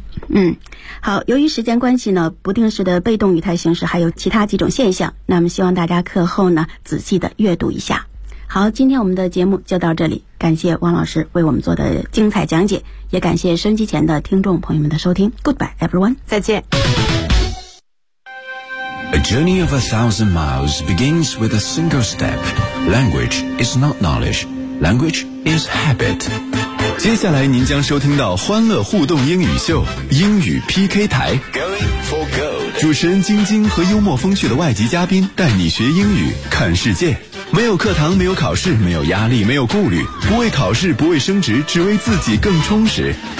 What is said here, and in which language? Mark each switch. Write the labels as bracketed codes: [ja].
[zh] 嗯，好，由于时间关系呢，不定式的被动语态形式还有其他几种现象，那么希望大家课后呢仔细的阅读一下。好，今天我们的节目就到这里，感谢汪老师为我们做的精彩讲解，也感谢收音前的听众朋友们的收听。 [en] Goodbye everyone， [zh] 再见。 [en] A journey of 1,000 miles begins with a single step. Language is not knowledge. Language is habit. [zh] 接下来您将收听到欢乐互动英语秀英语 PK 台 [en] Going for gold. [zh] 主持人晶晶和幽默风趣的外籍嘉宾带你学英语看世界，没有课堂，没有考试，没有压力，没有顾虑，不为考试，不为升职，只为自己更充实。